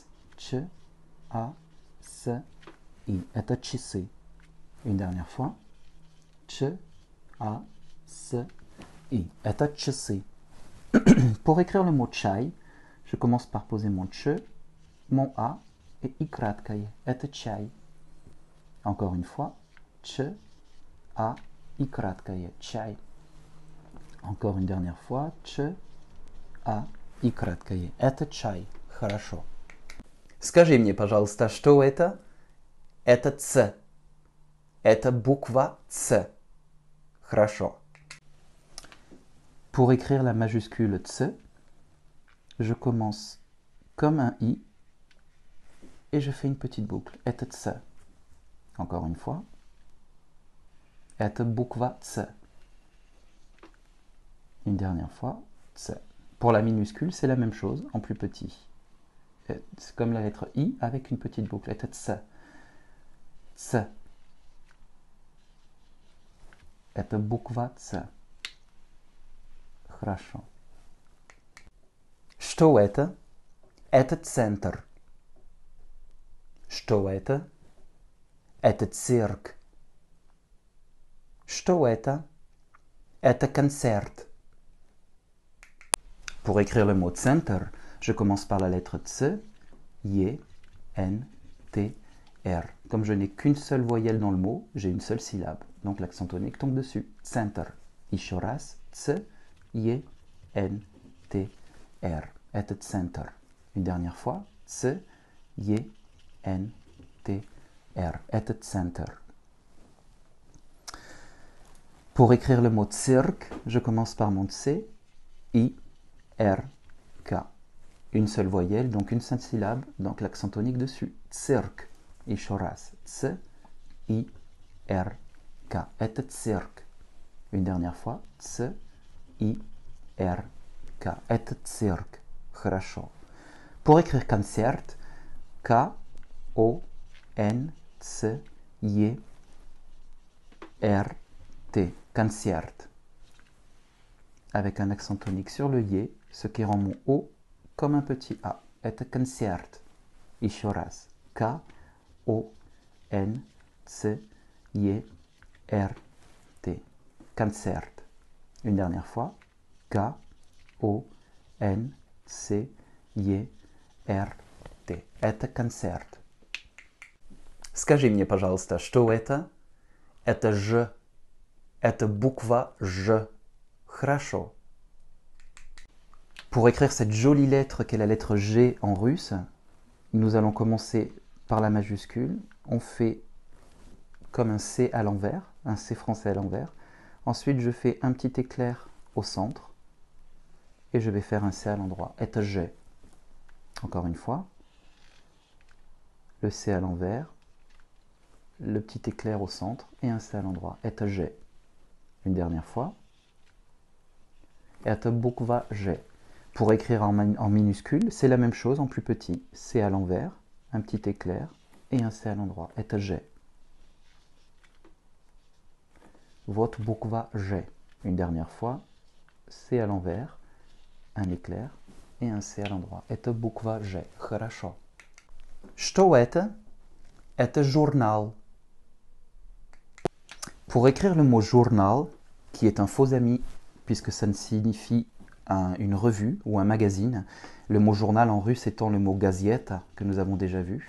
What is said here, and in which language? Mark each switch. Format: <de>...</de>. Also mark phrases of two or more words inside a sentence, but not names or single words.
<ru>Ч, А, С, I. Это часы.</ru> <fr>Une dernière fois.</fr> <ru>Ч, А, С, I. Это часы.</ru> <fr>Pour écrire le mot чай, je commence par poser mon ch, mon A et</fr> <ru>I краткое. Это чай.</ru> <fr>Encore une fois.</fr> <ru>Ч, А, I краткое. Чай.</ru> <fr>Encore une dernière fois.</fr> <ru>Ч, А, I краткое. Это чай. Хорошо. Скажи мне, пожалуйста, что это? Это Ц. Это буква Ц. Хорошо.</ru> <fr>Pour écrire la majuscule Ц, je commence comme un I et je fais une petite boucle.</fr> <ru>Это Ц.</ru> <fr>Encore une fois.</fr> <ru>Это буква Ц.</ru> <fr>Une dernière fois. Ц. Pour la minuscule, c'est la même chose, en plus petit. C'est comme la lettre I avec une petite boucle.</fr> <ru>Это Ц. Ц. Это буква Ц. Хорошо. Что это? Это центр. Что это? Это цирк. Что это? Это концерт.</ru> <fr>Pour écrire le mot center, je commence par la lettre C, Y, N, T, R. Comme je n'ai qu'une seule voyelle dans le mot, j'ai une seule syllabe. Donc l'accent tonique tombe dessus. Center.</fr> <ru>Еще раз. C, Y, N, T, R. Это center.</ru> <fr>Une dernière fois.</fr> <ru>C, Y, N, T, R. Это center.</ru> <fr>Pour écrire le mot cirque, je commence par mon C, I, R, K. Une seule voyelle, donc une seule syllabe, donc l'accent tonique dessus. Cirque.</fr> <ru>Еще раз. C, I, R, K. Это цирк.</ru> <fr>Une dernière fois.</fr> <ru>C, I, R, K. Это цирк. Хорошо.</ru> <fr>Pour écrire concert, K, O, N, C, Y, R, T. Concert. Avec un accent tonique sur le Y, ce qui rend mon O comme un petit A.</fr> <ru>Это концерт. Еще раз. K, O, N, C, Y, R, T.</ru> <fr>Concert. Une dernière fois. K, O, N, C, Y, R, T.</fr> <ru>Это концерт. Скажи мне, пожалуйста, что это? Это Ж. Это буква Ж. Хорошо.</ru> <fr>Pour écrire cette jolie lettre qu'est la lettre G en russe, nous allons commencer par la majuscule. On fait comme un C à l'envers, un C français à l'envers. Ensuite, je fais un petit éclair au centre et je vais faire un C à l'endroit.</fr> <ru>Это G.</ru> <fr>Encore une fois, le C à l'envers, le petit éclair au centre et un C à l'endroit.</fr> <ru>Это G.</ru> <fr>Une dernière fois.</fr> <ru>Это буква G.</ru> <fr>Pour écrire en minuscule, c'est la même chose en plus petit. C à l'envers, un petit éclair et un C à l'endroit.</fr> <ru>Это G. Вот буква G.</ru> <fr>Une dernière fois. C à l'envers, un éclair et un C à l'endroit.</fr> <ru>Это буква G. Хорошо. Что это? Это журнал.</ru> <fr>Pour écrire le mot journal, qui est un faux ami, puisque ça ne signifie une revue ou un magazine, le mot journal en russe étant le mot газета, que nous avons déjà vu.</fr>